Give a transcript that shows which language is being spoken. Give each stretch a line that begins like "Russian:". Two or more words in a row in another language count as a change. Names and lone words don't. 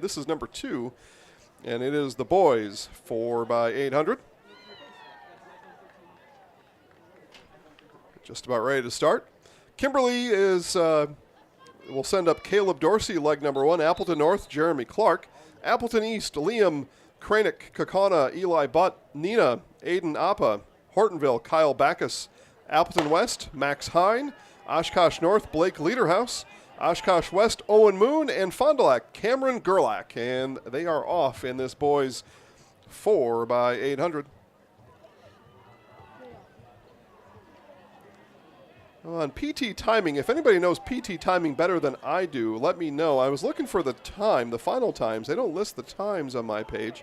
English: This is number 2. And it is the boys 4x800. Just about ready to start. Kimberly is will send up Caleb Dorsey, leg number 1. Appleton North, Jeremy Clark. Appleton East, Liam Kranick, Kaukauna, Eli Butt, Neenah, Aiden Appa. Hortonville, Kyle Backus. Appleton West, Max Hine. Oshkosh North, Blake Lederhouse. Oshkosh West, Owen Moon, and Fond du Lac, Cameron Gerlach. And they are off in this boys 4x800. On PT timing, if anybody knows PT timing better than I do, let me know. I was looking for the time, the final times. They don't list the times on my page.